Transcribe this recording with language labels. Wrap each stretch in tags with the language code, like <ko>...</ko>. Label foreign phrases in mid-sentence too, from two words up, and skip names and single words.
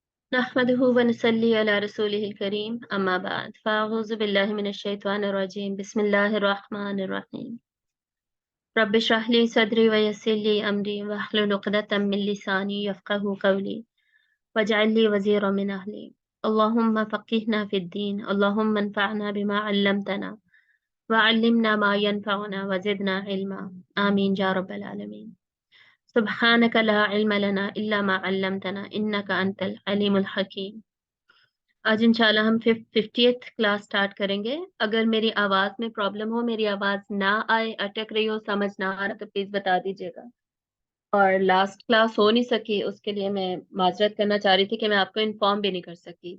<ar>نحمده ونصلي على رسوله الكريم أما بعد فأعوذ بالله من الشيطان الرجيم بسم الله الرحمن الرحيم رب اشرح لي صدري ويسر لي أمري واحلل عقدة من لساني يفقهوا قولي واجعل لي وزيرا من أهلي اللهم فقهنا في الدين اللهم انفعنا بما علمتنا وعلمنا ما ينفعنا وزدنا علما آمين يا رب العالمين. سبحانك لا علم لنا إلا ما علمتنا إنك أنت العليم الحكيم.</ar> <hi>आज इंशाल्लाह हम 50th</hi> <en>class start</en> <hi>करेंगे। अगर मेरी आवाज़ में प्रॉब्लम हो, मेरी आवाज़ ना आए, अटक रही हो, समझ ना आ रहा तो प्लीज़ बता दीजिएगा। और</hi> <en>last class</en> <hi>हो नहीं सकी, उसके लिए मैं माजरत करना चाह रही थी कि मैं आपको इन्फॉर्म भी नहीं कर सकी।</hi>